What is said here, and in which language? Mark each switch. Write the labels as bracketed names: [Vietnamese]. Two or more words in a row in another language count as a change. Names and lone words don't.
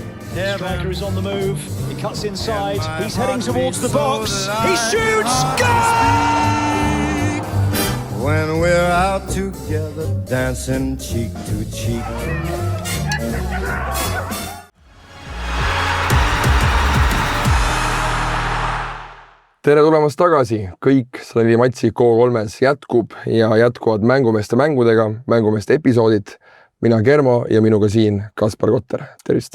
[English] Striker is on the move. He cuts inside. He's heading towards the box. He shoots. Goal! When we're out together, dancing cheek to cheek. [Estonian] Tere tulemast tagasi, kõik 104 matsi K3 jätkub ja jätkuvad mängumeeste mängudega, mängumeeste episoodid. Mina Germo ja minuga siin Kaspar Kotter, tervist!